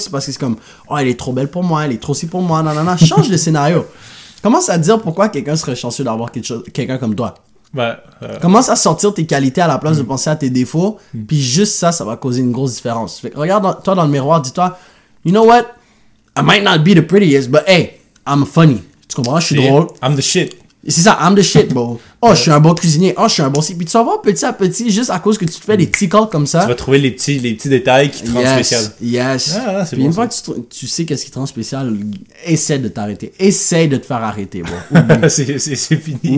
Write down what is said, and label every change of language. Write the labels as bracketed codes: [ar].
[fr] C'est parce que c'est comme, oh, elle est trop belle pour moi, elle est trop si pour moi, nanana. Change de scénario. Commence à te dire pourquoi quelqu'un serait chanceux d'avoir quelqu'un comme toi. Commence à sortir tes qualités à la place de penser à tes défauts, puis juste ça va causer une grosse différence. Fait que regarde-toi dans le miroir, dis-toi, [en] you know what? I might not be the prettiest, but hey, I'm funny. [fr] Tu comprends? Je suis drôle. [en] I'm the shit. [fr] C'est ça, [en] I'm the shit, bro. [fr] Oh, je suis un bon cuisinier. Oh, je suis un bon... Puis tu vas voir petit à petit, juste à cause que tu te fais des petits calls comme ça. Tu vas trouver les petits détails qui te rendent spécial. [en] Yes. [fr] C'est puis bon, une fois que tu sais qu'est-ce qui te rend spécial, essaie de t'arrêter. Essaie de te faire arrêter, bro. c'est fini.